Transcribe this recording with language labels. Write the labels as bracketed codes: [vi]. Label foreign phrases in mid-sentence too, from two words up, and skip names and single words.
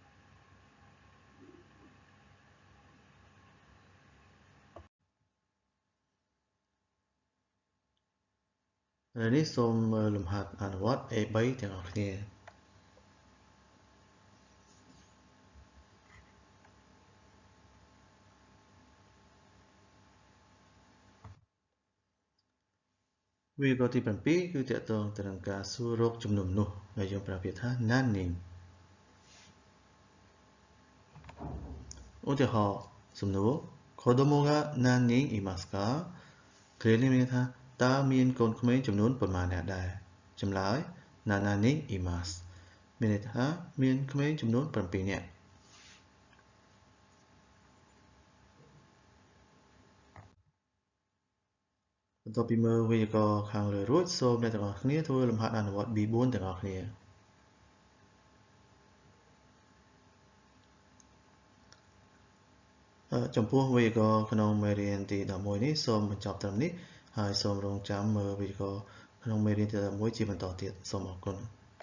[km] ឥឡូវនេះសូមមើលលំហាត់អនុវត្ត A3 ទាំងអស់គ្នាវេយ្យាករណ៍ទី7គឺទាក់ទងទៅនឹងការសួររកចំនួនមនុស្សដែលយើងប្រើពាក្យថា何人 ឧទាហរណ៍សំណួរ [ja] 子供が何人いますか [km] ឃ្លានេះមានន័យថាតើមានកូនក្មេងចំនួនប៉ុន្មាននាក់ដែរចម្លើយ [ja] 7人います [km] មានន័យថាមានក្មេងចំនួន7នាក់ បន្ទាប់ពីមើលវេយ្យាករណ៍ខាងលើរួចសូមអ្នកទាំងអស់គ្នាធ្វើលំហាត់អនុវត្ត B4 ទាំងអស់គ្នាចំពោះវេយ្យាករណ៍ក្នុងមេរៀនទី11នេះសូមបញ្ចប់ត្រឹមនេះហើយសូមរងចាំមើលវេយ្យាករណ៍ក្នុងមេរៀនទី11ជាបន្តទៀតសូមអរគុណ